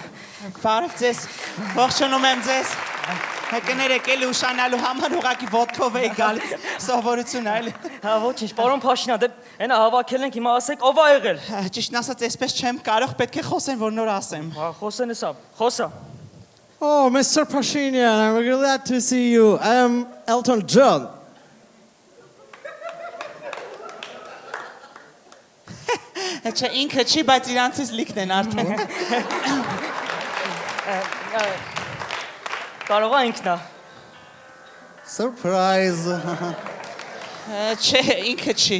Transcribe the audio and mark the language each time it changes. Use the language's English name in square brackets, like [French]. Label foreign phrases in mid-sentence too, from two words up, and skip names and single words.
[Armenian] Բարև ձեզ, ողջունում եմ ձեզ։ Կներեք էլի ուշանալու համար ուղղակի ոտքով էի գալիս, սովորություն այլ։ Հա, ոչինչ, պարոն Փաշինյան, դե այնա հավաքել ենք, հիմա ասեք ով ա եղել։ Ճիշտն ասած, այսպես չեմ կարող, պետք է խոսեմ, որ նոր ասեմ։ Հա, խոսեն էսա, խոսա։ [English] Oh, Mr. Pashinyan, I'm glad to see you. I am Elton John. [Armenian] Չէ, ինքը չի, բայց իրանցից լիքն են արդեն։ Կարող է ինքն է։ Surprise։ Չէ, ինքը չի։